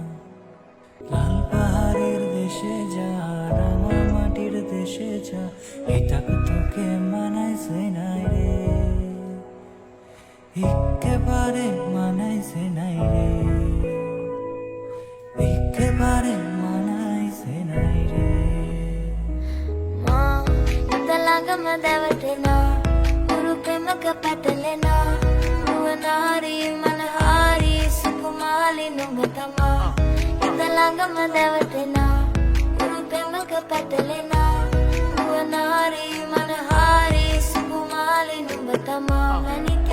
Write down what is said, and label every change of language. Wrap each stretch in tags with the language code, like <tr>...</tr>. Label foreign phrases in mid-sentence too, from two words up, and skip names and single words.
<bn>লাল পাহাড়ের দেশে যা, রাঙা মাটির দেশে যা, এটা তোকে মানাইছে নাই রে, একেবারে মানাইছে নাই রে, একেবারে মানাইছে নাই রে।</bn> <si>මා හිත ළඟම දැවටෙනා උරු පෙමක පැටලෙනා නුවනාරි මනහාරි සුකුමාලි නුඹ තමා හිත ළඟම දැවටෙනා උරු පෙමක පැටලෙනා නුවනාරි මනහාරි සුකුමාලි නුඹ තමා</si>